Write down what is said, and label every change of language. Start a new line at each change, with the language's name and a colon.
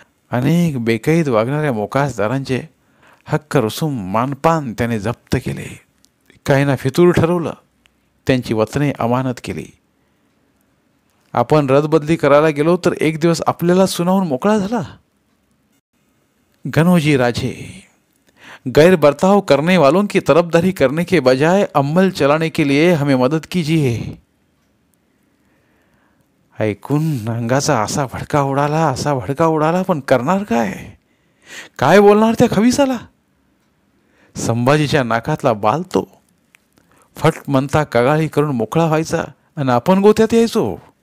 Marathi: अनेक बेकायद वागणाऱ्या मोकासदारांचे हक्क रसूम मानपान त्याने जप्त केले. काहींना फितूर ठरवलं, त्यांची वचने अमानत केली. आपण रदबदली करायला गेलो तर एक दिवस आपल्याला सुनावून मोकळा झाला.
Hindi: गणोजी राजे, गैर बर्ताव करने वालों की तरफदारी करने के बजाय अमल चलाने के लिए हमें मदद कीजिए.
Marathi: ऐकून अंगाचा असा भडका उडाला, पण करणार काय? काय बोलणार त्या खविसाला? संभाजीच्या नाकातला बाल तो. फट म्हणता कगाळी करून मोकळा व्हायचा आणि आपण गोत्यात यायचो.